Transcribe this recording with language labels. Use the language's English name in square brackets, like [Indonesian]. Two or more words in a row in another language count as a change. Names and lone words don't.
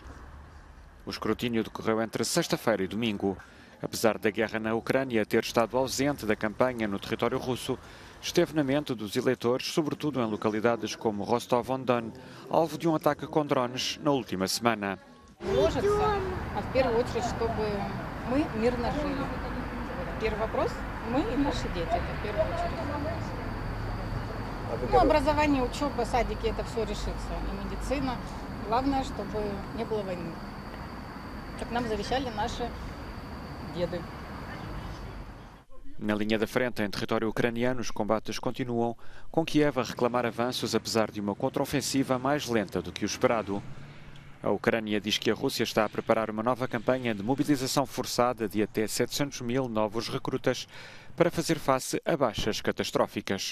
[Portuguese] O escrutínio decorreu entre sexta-feira e domingo. Apesar da guerra na Ucrânia ter estado ausente da campanha no território russo, esteve na mente dos eleitores, sobretudo em localidades como Rostov-on-Don, alvo de um ataque com drones na última semana. [Russian] Мы мирно жили. Первый вопрос – мы и наши дети, это в первую очередь. Ну, образование, учеба, садики – это все решится. И медицина. Главное, чтобы не было войны. Как нам завещали наши деды. [Portuguese] Na linha da frente, em território ucraniano, os combates continuam, com Kiev a reclamar avanços apesar de uma contraofensiva mais lenta do que o esperado. A Ucrânia diz que a Rússia está a preparar uma nova campanha de mobilização forçada de até 700 mil novos recrutas para fazer face a baixas catastróficas.